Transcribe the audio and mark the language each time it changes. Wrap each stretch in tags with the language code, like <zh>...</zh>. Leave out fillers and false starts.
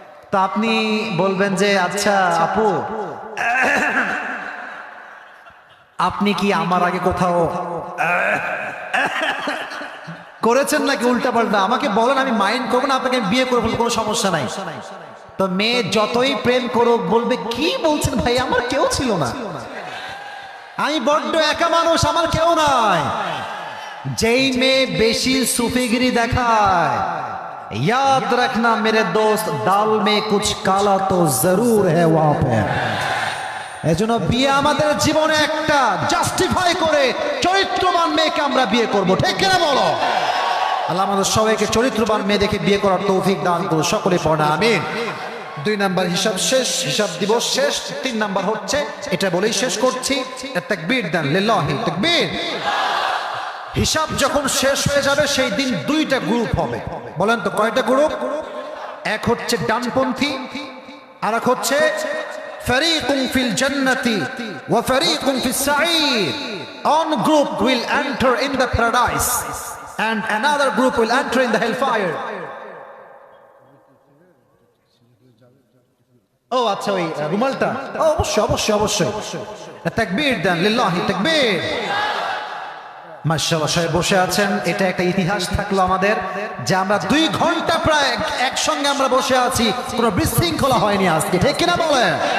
<bn>তো আপনি বলবেন যে আচ্ছা আপু, আপনি কি আমার আগে কোথাও করেছেন নাকি উল্টা পাল্টা? আমাকে বলেন, আমি মাইন্ড করবো না, আপনাকে বিয়ে করে ফেলবো, কোনো সমস্যা নাই। তো মেয়ে যতই প্রেম করুক বলবে কি বলছেন ভাই, আমার কেউ ছিল না, আমি বড্ড একা মানুষ, আমার কেউ নাই। যেই মেয়ে বেশি সুফিগিরি দেখায়,</bn> <hi>याद रखना मेरे दोस्त, दाल में कुछ काला तो जरूर है वहां पे।</hi> <bn>এজন্য বিয়ে আমাদের জীবনে একটা জাস্টিফাই করে চরিত্রবান মেয়েকে আমরা বিয়ে করব, ঠিক কিনা বলো? আল্লাহ আমাদের সবাইকে চরিত্রবান মেয়ে দেখে বিয়ে করার তৌফিক দান করুন, সকলে পড়া আমিন। 2 নাম্বার হিসাব শেষ, হিসাব দিবস শেষ। 3 নাম্বার হচ্ছে, এটা বলেই শেষ করছি, তাকবীর দেন, লিল্লাহি তাকবীর। হিসাব যখন শেষ হয়ে যাবে সেই দিন 2টা গ্রুপ হবে। বলেন তো কয়টা গ্রুপ? এক হচ্ছে ডানপন্থী, আর এক হচ্ছে</bn> <ar>ফারিকুন ফিল জান্নাতি ওয়া ফারিকুন ফিস সাঈর।</ar> <en>One group will enter in the paradise and another group will enter in the hellfire.</en> <bn>ও আচ্ছা, ওই রুমালটা অবশ্যই অবশ্যই অবশ্যই তাকবীর দেন, লিল্লাহি তাকবীর। মাশাআল্লাহ, সবাই বসে আছেন। এটা একটা ইতিহাস থাকলো আমাদের যে আমরা 2 ঘন্টা প্রায় একসঙ্গে আমরা বসে আছি, কোনো বিশৃঙ্খলা হয়নি আজকে, ঠিক কিনা বলেন?</bn>